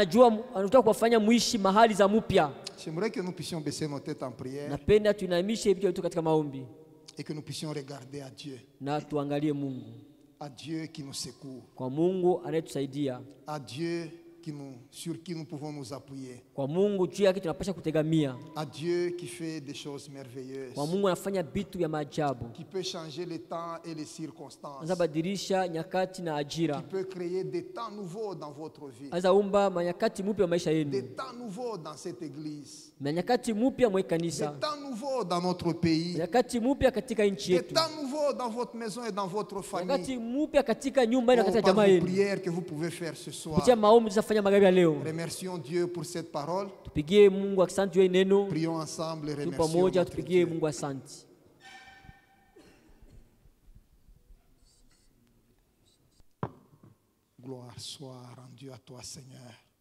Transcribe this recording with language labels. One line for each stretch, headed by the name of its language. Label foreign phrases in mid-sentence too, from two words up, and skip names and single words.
French: J'aimerais que nous puissions baisser nos têtes en prière et que nous puissions regarder à Dieu. À Dieu qui nous secourt. À Dieu sur qui nous pouvons nous appuyer.
Swahili: Kwa Mungu juu yake tunapaswa kutegamia.
French: À Dieu qui fait des choses merveilleuses.
Swahili: Kwa Mungu anafanya vitu vya maajabu.
French: Qui peut changer les temps et les circonstances.
Swahili: Anabadilisha nyakati na ajira.
French: Qui peut créer des temps nouveaux dans votre vie.
Swahili: Anaumba manyakati mpya maisha yenu.
French: Des temps nouveaux dans cette église.
Swahili: Manyakati mpya mwa kanisa.
French: Des temps nouveaux dans notre pays.
Swahili: Manyakati mpya katika nchi yetu.
French: Des temps nouveaux dans votre maison et dans votre famille.
Swahili: Manyakati mpya katika nyumba na katika jamaa yenu.
French: Prières que vous pouvez faire ce soir. Remercions Dieu pour cette parole. Prions ensemble et remercions Dieu. Gloire soit rendue à toi, Seigneur.